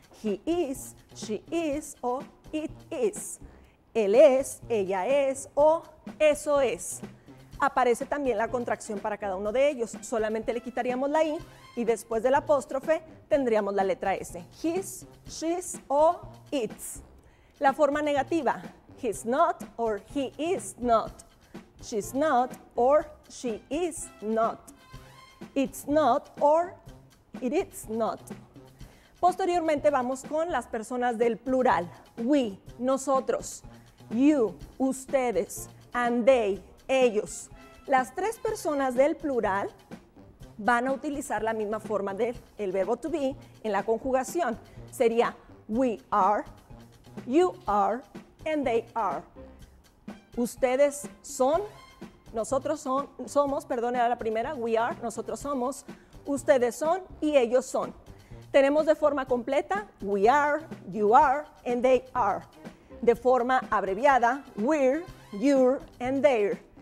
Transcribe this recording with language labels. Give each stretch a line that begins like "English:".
English: He is, she is o it is.
Spanish: Él es, ella es o eso es. Aparece también la contracción para cada uno de ellos. Solamente le quitaríamos la i y después del apóstrofe tendríamos la letra S.
English: His, she's o its.
Spanish: La forma negativa,
English: he's not or he is not. She's not or she is not. It's not or it is not.
Spanish: Posteriormente vamos con las personas del plural. We, nosotros.
English: You, ustedes. And they, ellos.
Spanish: Las tres personas del plural van a utilizar la misma forma del verbo to be en la conjugación.
English: Sería we are, you are, and they are.
Spanish: Ustedes son, nosotros somos, perdón, era la primera,
English: we are,
Spanish: nosotros somos, ustedes son y ellos son. Tenemos de forma completa,
English: we are, you are, and they are.
Spanish: De forma abreviada,
English: we're, you're, and they're.